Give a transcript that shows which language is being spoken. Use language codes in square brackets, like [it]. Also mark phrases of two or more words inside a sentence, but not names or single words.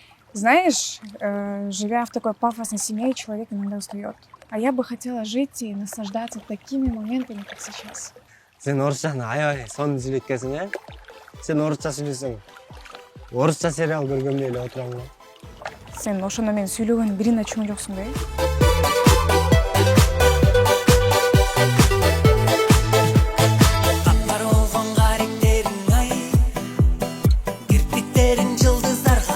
[ru] Знаешь, живя в такой пафосной семье, человек иногда устает. А я бы хотела жить и наслаждаться такими моментами, как сейчас. [ky] Sen orusчаны аябай сонун экенсиң, э? Сен орусча сүйлөсөң, орусча сериал көргөндөй эле отурам го. Сен ошондо мен сүйлөгөнүн бирин ачуун жоксуң да? Капкара болгон каректериң ай, кирпиктериң жылдыздарга